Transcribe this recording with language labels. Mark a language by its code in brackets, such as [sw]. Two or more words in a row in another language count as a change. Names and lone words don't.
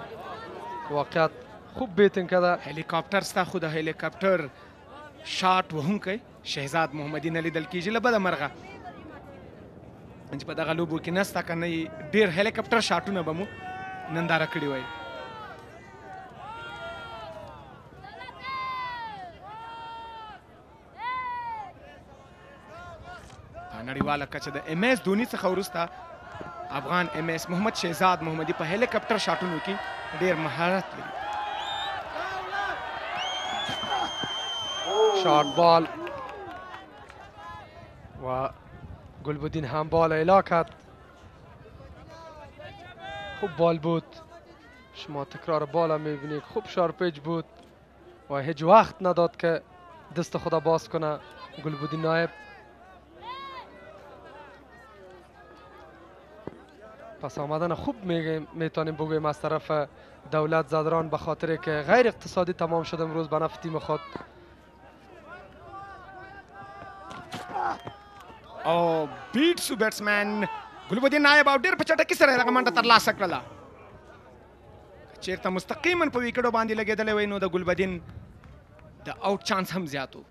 [fa] واقعیت خوب بیتینگ کرده. [ps] هلیکاپټر ستا خو د هلیکاپټر شاټ وهونکی شهزاد محمدي نه لیدل کېږي له بده مرغه چې په دغه لوبو کې نسته که نه ډېر هلیکاپټر شاټونه به مو ننداره کړي وای. نړیواله کچه د MS دونی څخه وروسته افغان MS محمد شهزاد محمدي په هلیکاپټر شاټونو کې ډېر مهارت لري. [fa] شارت بال و گلبدین هم بال اعلا کرد. خوب بال بود، شما تکرار بال هم میبینید، خوب شارپیج بود و هیچ وقت نداد که دست خدا باز کنه گلبدین نایب. پس آمدن خوب میتونیم بگوییم از طرف دولت زادران به خاطر که غیر اقتصادی تمام شد امروز به نفع تیم خود. [ps] او بیټسو بیټسمن ګلبدین نایب او ډېر په چټکۍ سره دغه منډه ترلاسه کړله. که چېرته مستقیما په ویکټو باندې لګېدلی وی نو د ګلبدین د آوټ چانس هم زیات و.